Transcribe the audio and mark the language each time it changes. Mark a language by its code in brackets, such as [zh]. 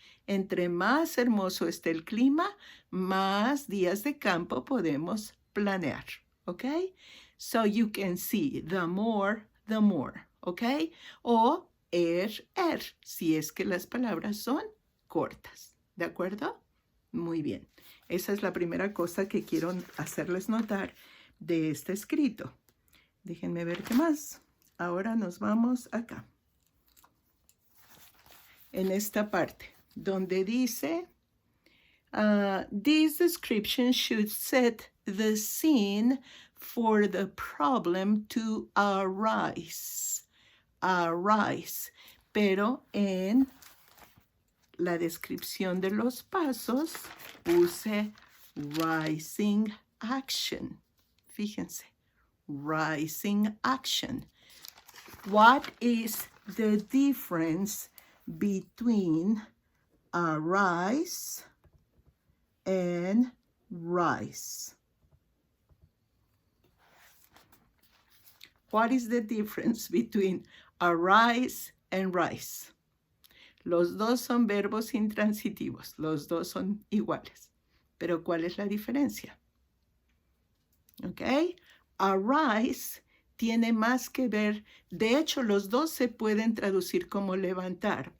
[es] Entre más hermoso esté el clima, más días de campo podemos planear, okay? [en] So you can see the more, okay? [es] O si es que las palabras son cortas, ¿de acuerdo? Muy bien. Esa es la primera cosa que quiero hacerles notar de este escrito. Déjenme ver qué más. Ahora nos vamos acá. En esta parte, donde dice, [en] this description should set the scene for the problem to arise. Arise. [es] Pero en la descripción de los pasos puse rising action. Fíjense. Rising action. [en] What is the difference between arise and rise? What is the difference between arise and rise? [es] Los dos son verbos intransitivos, los dos son iguales. Pero ¿cuál es la diferencia? ¿Ok? Arise tiene más que ver, de hecho los dos se pueden traducir como levantar.